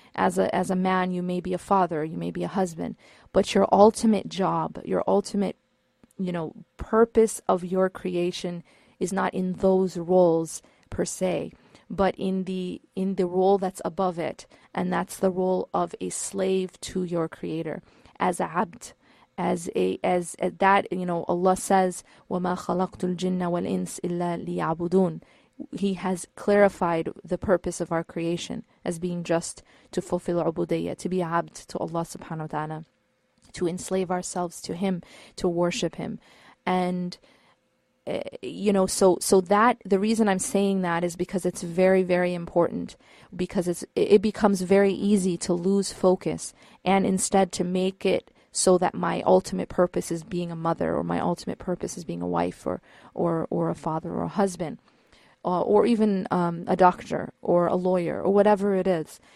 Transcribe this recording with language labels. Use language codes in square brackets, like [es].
[en] As a man, you may be a father, you may be a husband. But your ultimate job, your ultimate, purpose of your creation is not in those roles per se, but in the role that's above it, and that's the role of a slave to your Creator, as a abd, as that. [ar] Allah says, وَمَا خَلَقْتُ الْجِنَّ وَالْإِنسِ إِلَّا لِيَعْبُدُونَ. [en] He has clarified the purpose of our creation as being just to fulfill ubudiyya, to be abd to Allah subhanahu wa ta'ala, to enslave ourselves to Him, to worship Him. And so that the reason I'm saying that is because it's very, very important, because it becomes very easy to lose focus and instead to make it so that my ultimate purpose is being a mother, or my ultimate purpose is being a wife, or a father, or a husband, or even a doctor or a lawyer or whatever it is.